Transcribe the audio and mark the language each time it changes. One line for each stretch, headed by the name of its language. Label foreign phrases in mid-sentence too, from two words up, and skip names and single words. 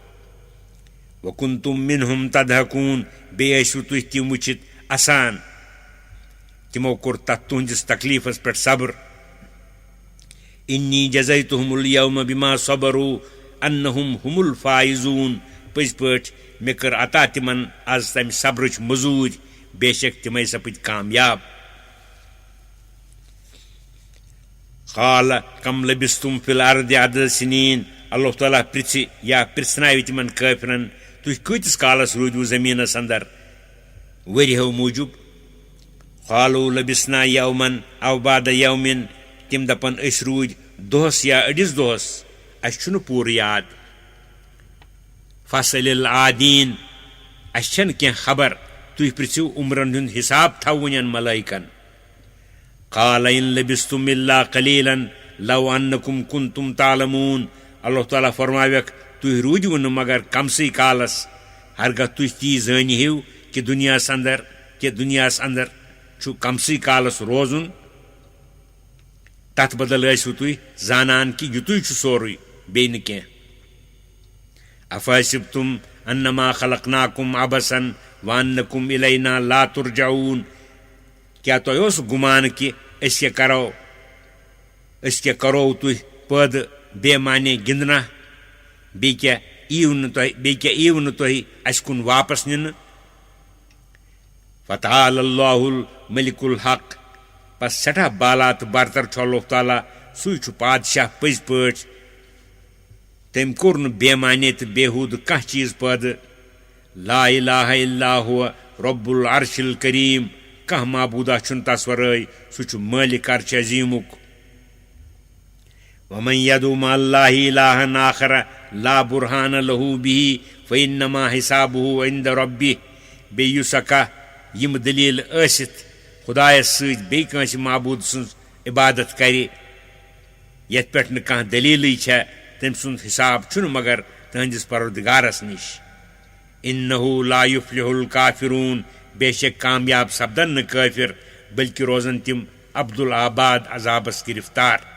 Arabic: وكنتم منهم تضحكون
Kashmiri: बे तुह तिम वुचित असान तिमो कोर तथ तुहदिस तकलीफस पे सब्र
Arabic: إني جزيتهم اليوم بما صبروا أنهم هم الفائزون
Kashmiri: पज पट मे कर अता तिमन आज तम सब्रच मजूर बेशक तिमै सपद कामयाब
Arabic: قال كم لبثتم في الأرض عدد سنين
Kashmiri: अल्लाह ताला पृछ या पृछनाव तिमन काफिरन तुह कतिस कालस रूदव जमीनस अंदर वरियो मूजूब
Arabic: قالوا لبثنا يوما أو بعض يوم
Kashmiri: तिम दपन रूद दोहस या अडिस दोहस अस पूर याद
Arabic: فاسأل العادين
Kashmiri: अस क्या खबर तुह पृछिव उम्रन हुंद हिसाब थवन मलाइकन
Arabic: قال إن لبثتم إلا قليلا لو أنكم كنتم تعلمون
Kashmiri: अल्लाह ताला फरमावक तुह रूदव न मगर कमसी कालस हरगह तुह ती जानिहिव कि दुनियास अंदर छु कमसी कालस रोजुन तथ बदल तुह जानान कि युतुय सोरुय बे न क्या
Arabic: أفحسبتم أنما خلقناكم عبثا وأنكم إلينا لا ترجعون
Kashmiri: क्या तुह गुमान कि अस क्या करो तुह पद बेमाने गिंदना बे क्या ईव न तुह अस कुन वापस निन
Arabic: فتعالى الله الملك الحق
Kashmiri: पस सठा बाला तो बरतर अल्लाह ताला सुई पादशाह पज पट तम कोर बेमाने तो बेहूद कह चीज पद
Arabic: لا إله إلا هو رب العرش الكريم
Kashmiri: कह माबूदा छुन तस वरय सह मालिक अर्श अजीमुक
Arabic: ومن يدع مع الله إلها آخر لا برهان له به فإنما حسابه عند ربه
Kashmiri: बे युसका यम दलील आसित खुदायस सत बे कंस माबूद सुन इबादत करे यथ पे न कह दलील तम सुंद हिसाब छुन मगर तहंदिस परवरदिगारस निश
Arabic: إنه لا يفلح الكافرون
Kashmiri: बेशक कामयाब सपदन न काफिर बल्कि रोजन तिम अब्दुल आबाद अजाबस गिरफ्तार